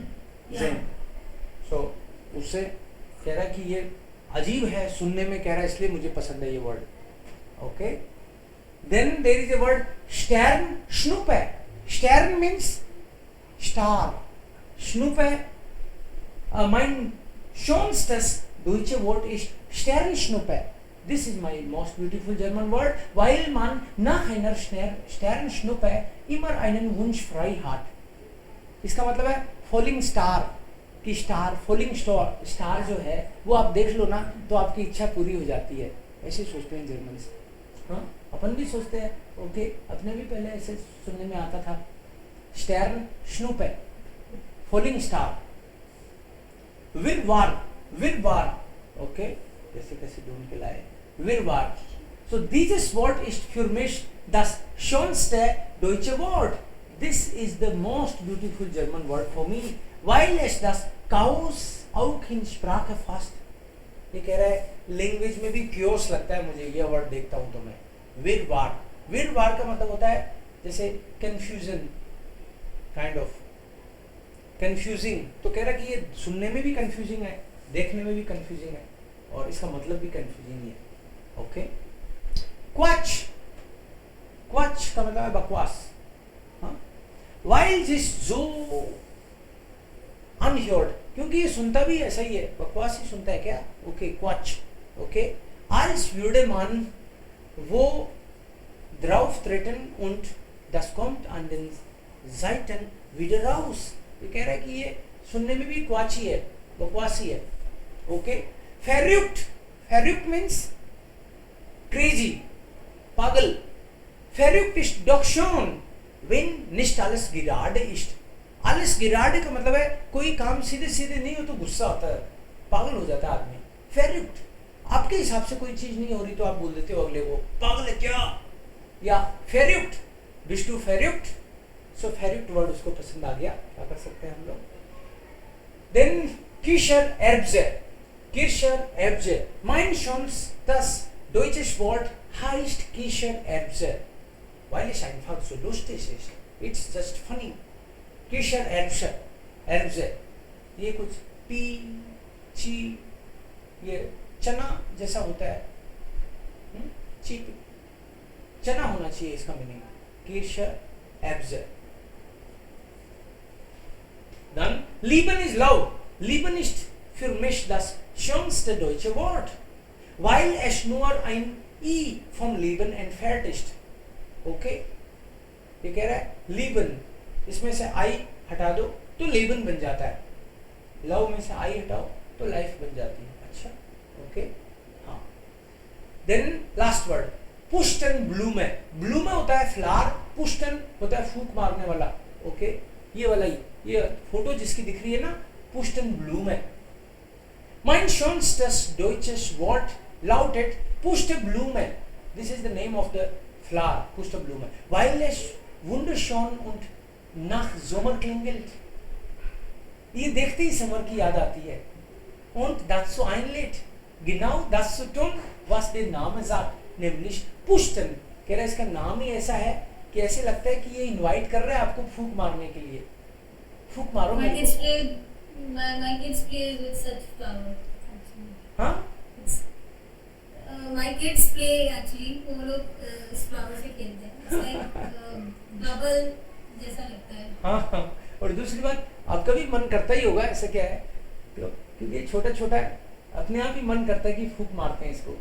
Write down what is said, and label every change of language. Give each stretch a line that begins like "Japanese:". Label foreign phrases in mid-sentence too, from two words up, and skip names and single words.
Hindi: जैम। सो उससे कह रहा है कि ये अजीब है सुनने में, कह रहा है इसलिए मुझे पसंद है ये वर्ड।
English: ओके, देन देयर इज अ वर्ड स्टर्न स्नूपे। Stern means star,
German: स्नूपे mein schönstes deutsche Wort ist Sternschnuppe.
English: This is my most beautiful German word,
German: weil man nach einer Sternschnuppe immer einen Wunsch frei hat.
Hindi: इसका मतलब है
English: falling star
Hindi: की,
English: star falling star
Hindi: जो है वो आप देख लो ना तो आपकी इच्छा पूरी हो जाती है, ऐसे सोचते हैं जर्मन। हाँ, अपन भी सोचते हैं। ओके, अपने भी पहले ऐसे सुनने में आता था, स्टर्न स्नूपे,
English: falling star.
Hindi: Wirrwarr, okay, जैसे कैसे ढूंढ के लाए, Wirrwarr.
German: So dieses Wort ist für mich das schönste deutsche Wort.
English: This is the most beautiful German word for me,
German: weil es das Chaos auch in Sprache fasst.
Hindi: ये कह रहा है लैंग्वेज में भी क्योस लगता है मुझे, ये वर्ड देखता हूँ तो मैं। Wirrwarr, Wirrwarr का मतलब होता है जैसे confusion,
English: kind of
Hindi: कंफ्यूजिंग। तो कह रहा कि ये सुनने में भी कंफ्यूजिंग है, देखने में भी कंफ्यूजिंग है, और इसका मतलब भी कंफ्यूजिंग ही है। ओके, क्वाच, क्वाच का मतलब है बकवास। हाँ, वाइल जिस जो अनहर्ड, क्योंकि ये सुनता भी ऐसा ही है, बकवास ही सुनता है क्या। ओके, क्वाच। ओके,
German: als würde man wo drauf treten und das kommt an den Seiten wieder raus.
Hindi: ये कह रहा है कि ये सुनने में भी क्वाची है, बकवासी है। ओके, फेर्युक्ट,
English: verrückt means crazy,
Hindi: पागल।
German: फेर्युक्ट ist doch schon, wenn nicht alles gerade ist. alles gerade
Hindi: का मतलब है कोई काम सीधे सीधे नहीं हो तो गुस्सा आता है, पागल हो जाता है आदमी। फेर्युक्ट, आपके हिसाब से कोई चीज नहीं हो रही तो आप बोल देते हो अगले को पागल है क्या, या फेर्युक्ट,
German: bist du verrückt?
Hindi: सो फेरिक्ट वर्ड उसको पसंद आ गया, क्या कर सकते हैं हम लोग। देन किशर एर्बजे, किशर एर्बजे,
German: mein schönstes deutsches Wort heißt Kischer Erbse, weil es einfach so lustig ist.
English: It's just funny.
German: Kischer Erbse, Erbse,
Hindi: ये कुछ पी ची, ये चना जैसा होता है, चीप चना होना चाहिए इसका मीनिंग,
German: Kischer Erbse. Dann lieben ist love. Lieben ist für mich das schönste deutsche Wort, weil es nur ein i vom Leben entfernt ist.
Hindi: Okay? ये कह रहा है lieben, इसमें से i हटा दो तो Leben बन जाता है, love में से i हटाओ तो लाइफ बन जाती है। अच्छा, ओके, हाँ।
English: Then last word,
Hindi: पुष्टन ब्लूमे। ब्लूमे होता है फ्लावर, पुष्टन होता है फूंक मारने वाला। ओके, ये वाला ही, ये फोटो जिसकी दिख रही है ना, पुष्टन ब्लूमे।
German: mein schönstes deutsches Wort lautet Pusteblume.
English: This is the name of the flower,
German: Pusteblume, weil es wunderschön und nach Sommer klingelt.
Hindi: ये देखते ही समर की याद आती है।
German: Und dazu einlädt, genau das zu tun, was der Name sagt, nämlich Pusten.
Hindi: कह रहा है इसका नाम ही ऐसा है कि ऐसे लगता है कि ये इनवाइट कर रहा है आपको फूंक मारने के लिए, फूंक मारो।
English: My kids play with such flower.
Hindi: हाँ,
English: My kids play actually,
Hindi: वो लोग इस फ्लावर से खेलते हैं।
English: It's like bubble
Hindi: जैसा लगता है। हाँ। और दूसरी बात, आपका भी मन करता ही होगा, ऐसा क्या है क्योंकि ये छोटा छोटा है, अपने आप ही मन करता है कि फूंक मारते हैं इसको।